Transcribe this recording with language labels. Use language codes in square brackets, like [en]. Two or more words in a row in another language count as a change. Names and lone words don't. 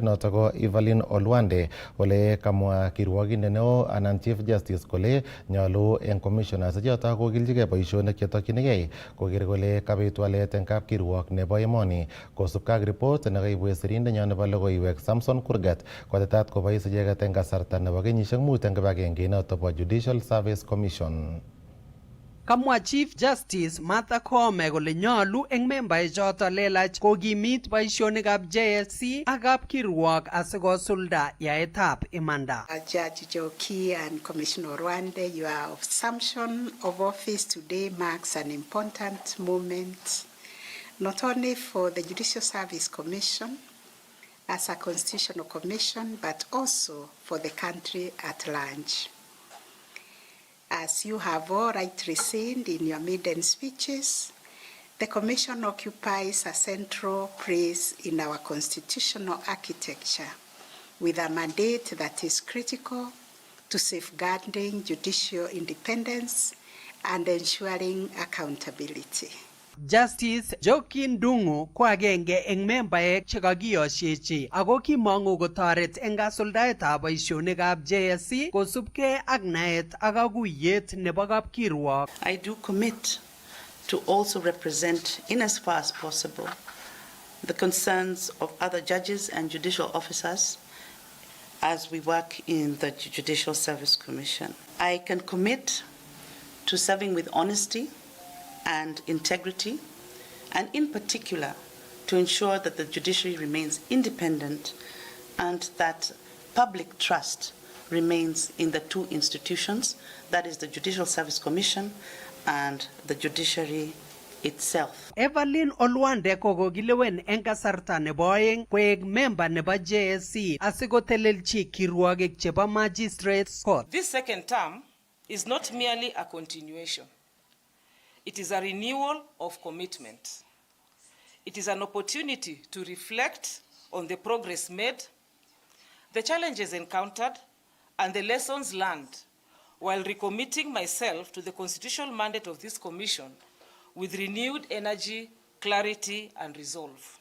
[kln] noto ko Evelyn Olwande ole kamwa kirwogindet neo anan [en] Chief Justice [kln] kole nyolu eng commissioners choto kokiljigei boisionik chetokyinigei koker kole kabit walet eng kapkirwok nebo emoni kosubkei ak report nekaibwe sirindenyo nebo logoiwek Samson Kurgat kotetat kobois icheket eng kasarta nebo kenyisiek 5 eng kibagenge noto bo Judicial Service Commission. Kamwa Chief Justice Martha Koome kole nyolu eng membaechoto lelach kokimit boisionikab JSC ak kapkirwok asikosulda yaetab imanda. [en] Judge Joki and Commissioner Rwande, your assumption of office today marks an important moment, not only for the Judicial Service Commission as a constitutional commission, but also for the country at large. As you have all rightly seen in your maiden speeches, the Commission occupies a central place in our constitutional architecture with a mandate that is critical to safeguarding judicial independence and ensuring accountability. [kln] Justice Njoki Ndung'u ko agenge eng membaek chekakiyosiechi ako kimong'u kotoret eng kasuldaetab boisionikab JSC kosubkei ak naet ak kakuyet nebo kapkirwok. [en] I do commit to also represent in as far as possible the concerns of other judges and judicial officers as we work in the Judicial Service Commission. I can commit to serving with honesty and integrity, and in particular to ensure that the judiciary remains independent and that public trust remains in the two institutions, that is the Judicial Service Commission and the judiciary itself. [kln] Evelyn Olwande kokilewen eng kasarta nebo oeng koek member nebo JSC asikotelelchi kirwogik chebo Magistrates Court. [en] This second term is not merely a continuation. It is a renewal of commitment. It is an opportunity to reflect on the progress made, the challenges encountered, and the lessons learned, while recommitting myself to the constitutional mandate of this commission with renewed energy, clarity, and resolve.